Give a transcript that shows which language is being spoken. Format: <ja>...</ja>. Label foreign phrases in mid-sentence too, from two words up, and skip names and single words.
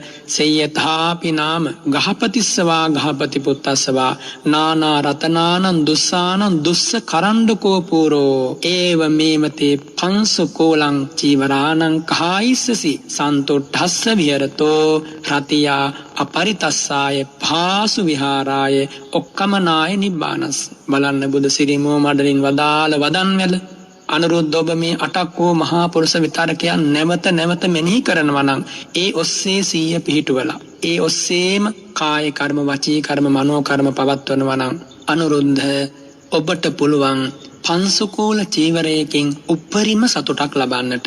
<pi>සේයථාපි නාම ගහපතිස්සවා ගහපති පුත්තස්සවා නානා රතනානං දුස්සානං දුස්ස කරණ්ඩකෝ පූරෝ ඒව මේමතේ පංසු කෝලං චීවරාණං කහායිස්සසි සන්තුට්ඨස්ස විහෙරතෝ රතියා අපරිතස්සාය භාසු විහාරාය ඔක්කමනාය නිබ්බානස්.</pi> <si>බලන්න බුදු සිරිමෝ මඩලින් වදාළ වදන්වැල අනුරුද්ධ ඔබ මේ අටක් වූ මහා පුරුෂ විතරකයන් නැවත නැවත මෙනෙහි කරනවා නම් ඒ ඔස්සේ සීය පිහිටුවලා ඒ ඔස්සේම කාය කර්ම වචී කර්ම මනෝ කර්ම පවත්වනවා නම් අනුරුද්ධ ඔබට පුළුවන් පංසුකූල චීවරයකින් උපරිම සතුටක් ලබන්නට.</si>